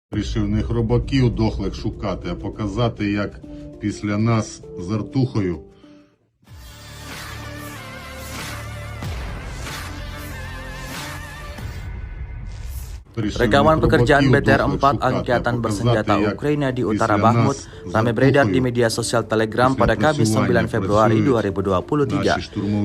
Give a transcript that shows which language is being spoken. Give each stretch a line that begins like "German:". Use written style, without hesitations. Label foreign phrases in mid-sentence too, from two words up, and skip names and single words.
Ukrainian: Рішив не хробаків дохлих шукати, а показати, як після нас з артухою
Indonesian: Rekaman pekerjaan BTR 4 Angkatan Bersenjata Ukraina di Utara Bakhmut ramai beredar di media sosial Telegram pada Kamis 9 Februari 2023.